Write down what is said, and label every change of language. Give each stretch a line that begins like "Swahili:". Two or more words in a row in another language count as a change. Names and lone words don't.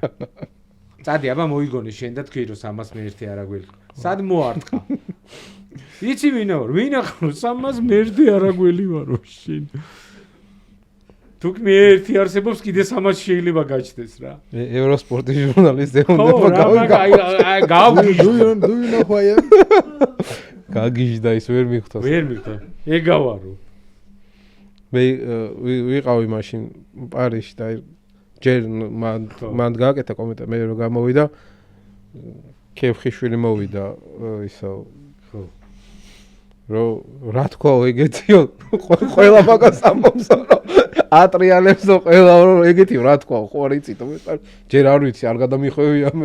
Georgian: წადი აბა მოიგონე შენ და თქვი რომ 300 მე ერთი არა გველი. სად მოარტყა? იცი ვინა ვარ? ვინა ხარ 300 მე ერთი არა გველი ვარო შენ. თუ მე ერთი არსებობს კიდე 300 შეიძლება გაჩნდეს რა. ევროსპორტის ჟურნალისტი უნდა გავგიჟდო.
English: Do you know who I am?
Georgian: გაგიჟდა ის ვერ მიხვდა. ვერ მიხვდა. ეგავარო. მე ვიყავი მაშინ პარიზში და ჯერ მან გააკეთა კომენტარი მე რომ გამოვიდა ქევხიშვილი მოვიდა ისო რომ რა თქვა ეგეთიო ყველა მაგას ამბობს რომ ატრიალებსო ყველა რომ ეგეთიო რა თქვა ხო არ იცით ჯერ არ ვიცი არ გადამიხვევია მე